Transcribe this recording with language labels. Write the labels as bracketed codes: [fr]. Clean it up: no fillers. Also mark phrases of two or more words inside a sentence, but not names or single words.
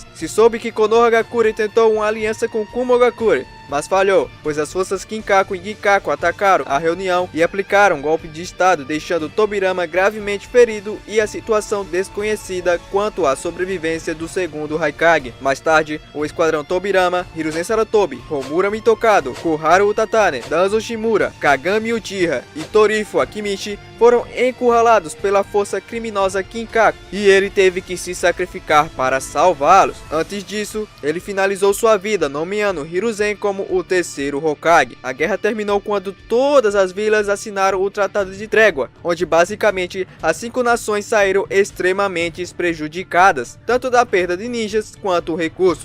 [pt] Se soube que Konohagakure tentou uma aliança com Kumogakure, mas falhou, pois as forças Kinkaku e Gikaku atacaram a reunião e aplicaram um golpe de estado, deixando Tobirama gravemente ferido e a situação desconhecida quanto à sobrevivência do segundo Haikage. Mais tarde, o esquadrão Tobirama, Hiruzen Sarutobi, Homura Mitokado, Koharu Utatane, Danzo Shimura, Kagami Uchiha e Torifo Akimichi foram encurralados pela força criminosa Kinkaku e ele teve que se sacrificar para salvá-los. Antes disso, ele finalizou sua vida nomeando Hiruzen como o terceiro Hokage. A guerra terminou quando todas as vilas assinaram o Tratado de Trégua, onde basicamente as 5 nações saíram extremamente prejudicadas, tanto da perda de ninjas quanto recursos.